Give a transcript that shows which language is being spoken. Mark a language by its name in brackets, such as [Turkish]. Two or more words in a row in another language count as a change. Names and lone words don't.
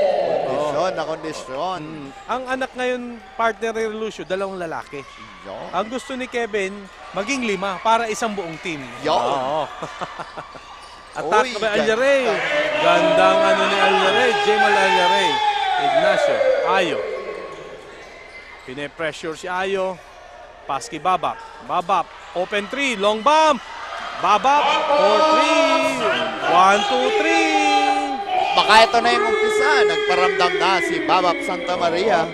[Filipino] kondisyon na kondisyon. Ang anak ngayon, partner ni Relucio, 2 lalaki. Yun. Ang gusto ni Kevin, maging 5 para isang buong team. Yun. Oo. Attack Uy, by Aljaray. Gandang ano ni Aljaray. Jamal Aljaray. Ignacio. Ayo. Pine-pressure si Ayo. Pass kay Babap. Babap. Open 3. [English] Long bomb. [Filipino] Babap. 4-3. 1-2-3. Baka ito na yung umpisa. Nagparamdam na si Babap Santa Maria.